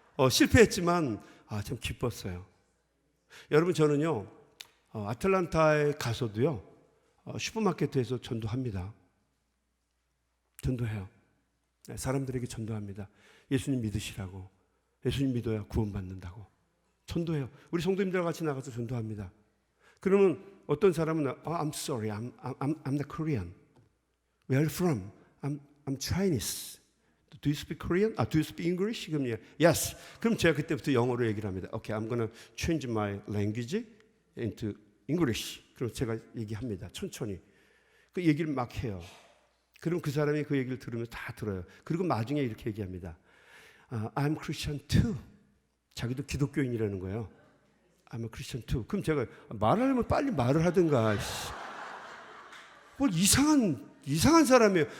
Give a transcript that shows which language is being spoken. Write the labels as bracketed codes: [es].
[ko] 실패했지만 참 기뻤어요. 여러분, 저는요, 아틀란타에 가서도요, 슈퍼마켓에서 전도합니다. 전도해요. 사람들에게 전도합니다. 예수님 믿으시라고. 예수님 믿어야 구원받는다고. 전도해요. 우리 성도님들과 같이 나가서 전도합니다. 그러면 어떤 사람은 [en] I'm sorry, I'm not Korean. Where are you from? I'm Chinese. Do you speak Korean? Do you speak English? 그럼 yes. [ko] 그럼 제가 그때부터 영어로 얘기를 합니다. [en] Okay, I'm gonna change my language into English. [ko] 그럼 제가 얘기합니다. 천천히. 그 얘기를 막 해요. 그럼 그 사람이 그 얘기를 들으면서 다 들어요. 그리고 나중에 이렇게 얘기합니다. [en] I'm Christian too. [ko] 자기도 기독교인이라는 거예요. [en] I'm a Christian too. [ko] 그럼 제가 말하려면 빨리 말을 하든가. 뭘 이상한 사람이에요.